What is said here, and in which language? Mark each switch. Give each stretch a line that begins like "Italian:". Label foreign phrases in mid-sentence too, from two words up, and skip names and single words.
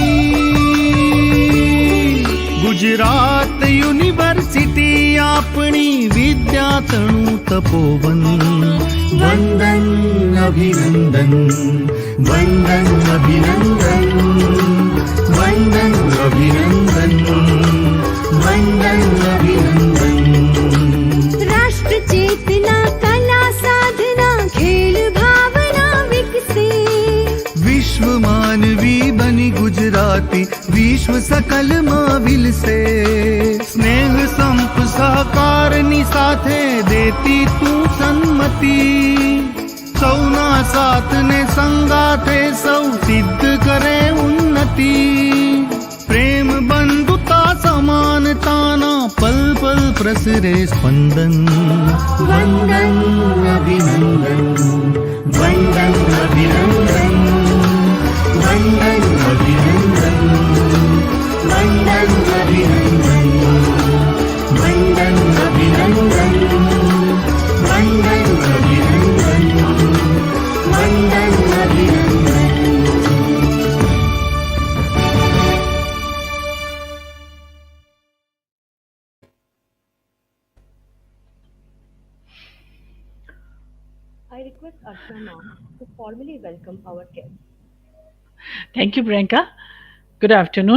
Gujarati: ગુજરાત યુનિવર્સિટી આપણી વિદ્યાતણું તપોવન વંદન અભિનંદન વંદન અભિનંદન વંદન અભિનંદન વંદન અભિનંદન રાષ્ટ્ર ચેતના કલા સાધના ખેલ ભાવના વિકસે વિશ્વ માનવી બની ગુજરાતી વિશ્વ સકલ માં વિલસે સ્નેહ સંપ સહકારની સાથે દેતી તું સન્મતિ સૌના સાથને સંગાથે સૌ સિદ્ધ કરે ઉન્નતિ પ્રેમ બંધુતા સમાનતાના પલ પલ પ્રસરે સ્પંદન वंदन અભિનંદન વંદન અભિનંદન વંદન અભિનંદન વંદન અભિનંદન વંદન અભિનંદન વંદન અભિનંદન વંદન અભિનંદન
English: I request Archana ma'am to formally welcome our guests. Thank you, Priyanka. Good afternoon.